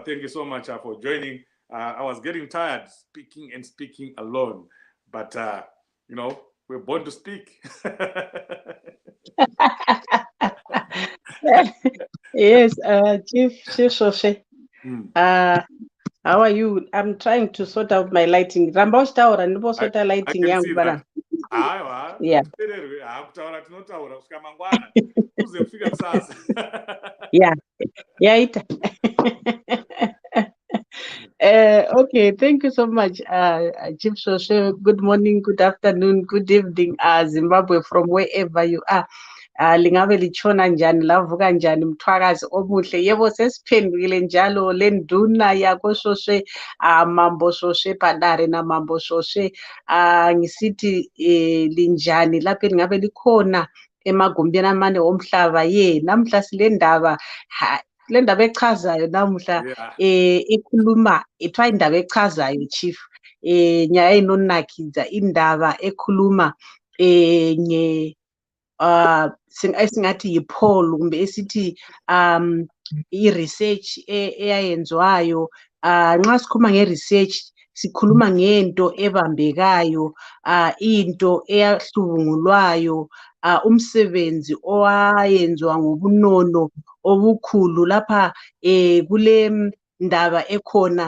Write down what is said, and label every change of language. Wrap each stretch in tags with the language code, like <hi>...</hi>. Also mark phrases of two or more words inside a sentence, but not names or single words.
<en>Thank you so much for joining. I was getting tired speaking alone, but we're born to speak. Yes, Chief Shoshe. How are you? I'm trying to sort out my lighting.</en> <sn>Ramba uchitaura ndimbosorta lighting yangu bana.</sn> <en>Yeah. Yeah. Okay, thank you so much, Chief Shoshe. Good morning, good afternoon, good evening, Zimbabwe, from wherever you are.</en> <nd>Lingabe lichona njani, lavuka njani, mthwakazi omuhle. Yebo sesiphendukile njalo lenduna yakho Shoshe, Mambo Shoshe Padare na Mambo Shoshe. Ngisithi linjani lapha lingabe likhona emagumbini amane omhlaba. Namhla sile ndaba le ndaba echazayo namuhla ekhuluma ethiwa indaba echazayo Chief</nd> <sn>nyaya inonakidza</sn> <nd>indaba ekhuluma esingathi yi-poll kumbe esithi i-research eyayenzwayo. Nxa sikhuluma nge-research sikhuluma ngento ebambekayo, into eyahlubungulwayo, umsebenzi owayenziwa ngobunono obukhulu lapha kule ndaba ekhona.</nd>